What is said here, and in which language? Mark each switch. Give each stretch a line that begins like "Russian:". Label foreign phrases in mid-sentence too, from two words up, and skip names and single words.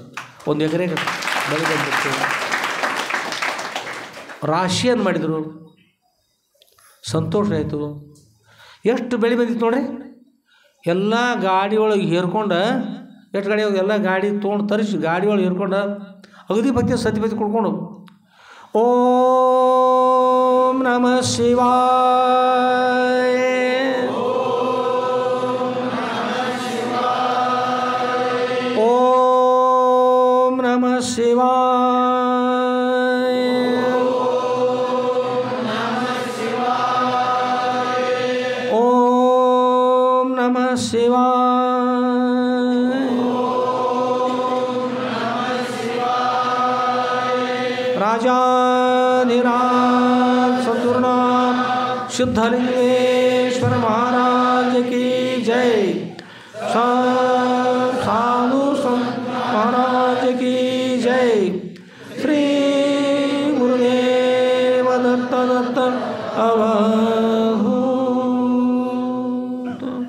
Kannada: ಒಂದು ಎಕರೆಗೆ ಬೆಳೆ ಬಂದಿತ್ತು. ರಾಶಿಯನ್ನು ಮಾಡಿದರು, ಸಂತೋಷ ಆಯಿತು. ಎಷ್ಟು ಬೆಳೆ ಬಂದಿತ್ತು ನೋಡ್ರಿ. ಎಲ್ಲ ಗಾಡಿ ಒಳಗೆ ಹೇರ್ಕೊಂಡು, ಎಷ್ಟು ಗಾಡಿ ಎಲ್ಲ ಗಾಡಿ ತೊಗೊಂಡು ತರಿಸಿ ಗಾಡಿ ಒಳಗೆ ಹೇರ್ಕೊಂಡು ಅಗದಿ ಭಕ್ತಿ ಸತಿಪತಿ ಕೊಡ್ಕೊಂಡು
Sanskrit: ಓಂ ನಮಃ ಶಿವಾಯ, ಓಂ ನಮಃ ಶಿವಾಯ, ಓಂ ನಮಃ ಶಿವಾಯ, ರಾಜಾಧಿರಾಜ ಸದ್ಗುರುನಾಥ ಸಿದ್ಧಲಿಂಗೇಶ್ವರ ಮಹಾರಾಜ
Hindi: की जय, साधु संत महाराज की जय, श्री गुरुदेव दत्त दत्त अवधूत.